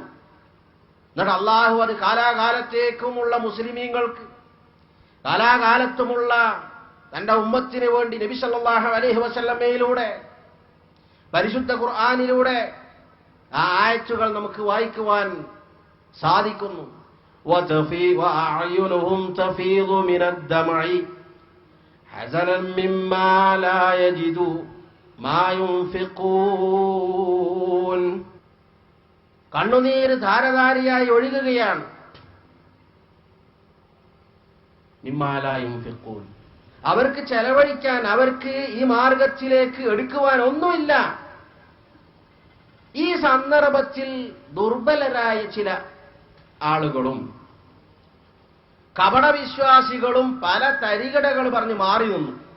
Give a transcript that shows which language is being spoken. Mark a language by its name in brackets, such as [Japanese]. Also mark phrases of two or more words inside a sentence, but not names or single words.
[Malayalam] എന്നിട്ട് അള്ളാഹു അത് കാലാകാലത്തേക്കുമുള്ള മുസ്ലിമീങ്ങൾക്ക്, കാലാകാലത്തുമുള്ള തന്റെ ഉമ്മത്തിന് വേണ്ടി നബി [Arabic] صلى الله عليه وسلم, [Malayalam] പരിശുദ്ധ ഖുർആനിലൂടെ ആ ആയത്തുകൾ നമുക്ക് വായിക്കുവാൻ സാധിക്കുന്നു. [Arabic] وَأَعْيُنُهُمْ تَفِيضُ مِنَ الدَّمْعِ حَزَنًا مِّمَّا لَا يَجِدُوا مَا يُنْفِقُونَ. [Malayalam] കണ്ണുനീര് ധാരധാരയായി ഒഴുകുകയാണ്. [Arabic] مما لا ينفقون, [Malayalam] അവർക്ക് ചെലവഴിക്കാൻ, അവർക്ക് ഈ മാർഗത്തിലേക്ക് എടുക്കുവാൻ ഒന്നുമില്ല. ഈ സന്ദർഭത്തിൽ ദുർബലരായ ചില ആളുകളും കപടവിശ്വാസികളും പല തരികടകൾ പറഞ്ഞ് മാറി നിന്നു.